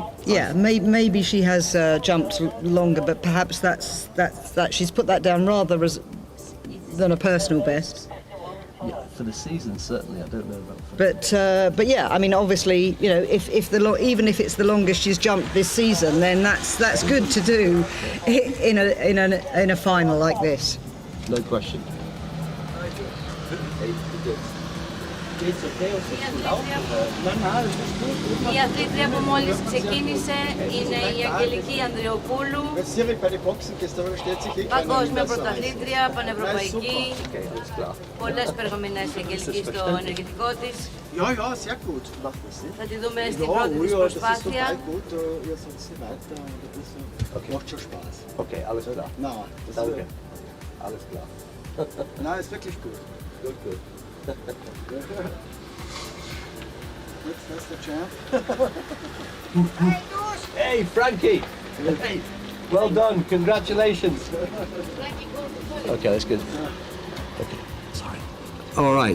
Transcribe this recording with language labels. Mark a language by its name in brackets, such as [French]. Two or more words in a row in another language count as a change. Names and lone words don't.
[English] Yeah, maybe she has jumped longer, but perhaps that's she's put that down rather as than a personal best. Yeah, for the season, certainly. I don't know about. But yeah, I mean, obviously, you know, even if it's the longest she's jumped this season, then that's good to do in a final like this. No question. [Greek] Η αθλήτρια που μόλις ξεκίνησε είναι η Αγγελική Ανδριοπούλου, παγκόσμια πρωταθλήτρια, πανευρωπαϊκή, πολλές περγαμηνές η Αγγελική στο ενεργητικό της. Θα τη δούμε στην πρώτη της προσπάθεια. [German] Okay, alles klar. Danke. Alles klar. Nein, ist wirklich gut. [English] Good. That's the champ. Hey, Frankie! Hey, well done. Congratulations. Okay, that's good. Okay, sorry. All right.